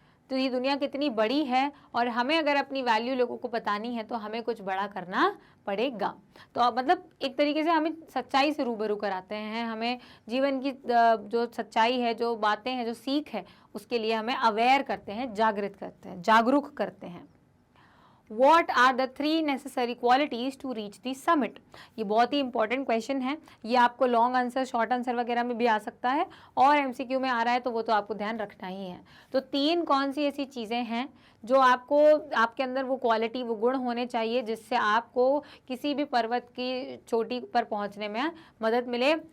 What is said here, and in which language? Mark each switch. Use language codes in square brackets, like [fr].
[hi] तो ये दुनिया कितनी बड़ी है, और हमें अगर अपनी वैल्यू लोगों को बतानी है तो हमें कुछ बड़ा करना पड़ेगा। तो मतलब एक तरीके से हमें सच्चाई से रूबरू कराते हैं, हमें जीवन की जो सच्चाई है, जो बातें हैं, जो सीख है, उसके लिए हमें अवेयर करते हैं, जागृत करते हैं, जागरूक करते हैं। [en] What are the 3 necessary qualities to reach the summit? [hi] ये बहुत ही इंपॉर्टेंट क्वेश्चन है, ये आपको लॉन्ग आंसर, शॉर्ट आंसर वगैरह में भी आ सकता है, और एमसीक्यू में आ रहा है तो वो तो आपको ध्यान रखना ही है। तो 3 कौन सी ऐसी चीज़ें हैं जो आपको, आपके अंदर वो क्वालिटी, वो गुण होने चाहिए जिससे आपको किसी भी पर्वत की चोटी पर पहुँचने में मदद मिले?